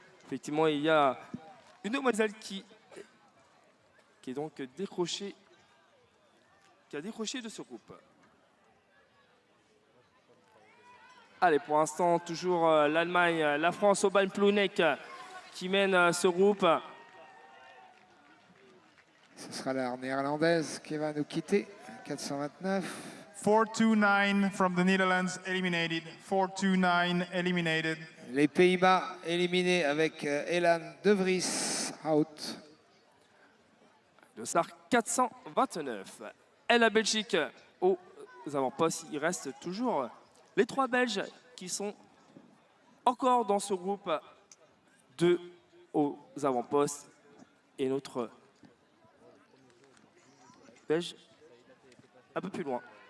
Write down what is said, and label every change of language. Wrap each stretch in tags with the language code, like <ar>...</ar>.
<fr>Effectivement, il y a une demoiselle qui est donc décrochée, qui a décroché de ce groupe. Allez, pour l'instant, toujours l'Allemagne, la France, Aubin Plounek qui mène ce groupe. Ce sera la Néerlandaise qui va nous quitter, 429.</fr> <en>429 from the Netherlands, eliminated. 429, eliminated.</en> <fr>Les Pays-Bas éliminés avec Elan De Vries, out. Dossard 429. Et la Belgique aux avant-postes. Il reste toujours les trois Belges qui sont encore dans ce groupe, deux aux avant-postes et notre Belge un peu plus loin.</fr>